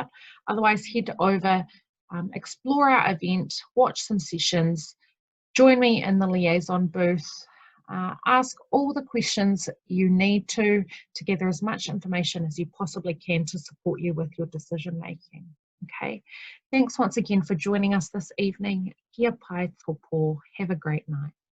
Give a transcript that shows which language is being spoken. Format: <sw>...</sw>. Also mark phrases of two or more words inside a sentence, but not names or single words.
<en>Otherwise, head over, explore our event, watch some sessions, join me in the Liaison booth, ask all the questions you need to gather as much information as you possibly can to support you with your decision making. Okay, thanks once again for joining us this evening.</en> <mi>Kia pai tō pō.</mi> <en>Have a great night.</en>